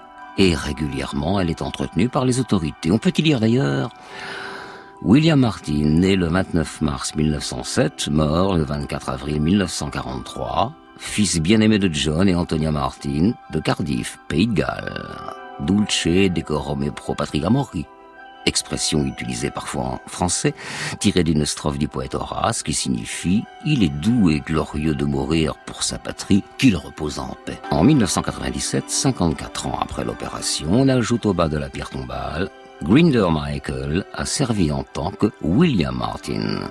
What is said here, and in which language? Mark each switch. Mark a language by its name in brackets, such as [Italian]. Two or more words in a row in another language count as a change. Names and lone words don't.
[French] Et régulièrement, elle est entretenue par les autorités. On peut y lire d'ailleurs William Martin, né le 29 mars 1907, mort le 24 avril 1943, fils bien-aimé de John et Antonia Martin, de Cardiff, Pays de Galles. [Latin] Dulce decorum et pro patria mori. [French] Expression utilisée parfois en français, tirée d'une strophe du poète Horace qui signifie « Il est doux et glorieux de mourir pour sa patrie, qu'il repose en paix ». En 1997, 54 ans après l'opération, on ajoute au bas de la pierre tombale Grinder Michael a servi en tant que William Martin.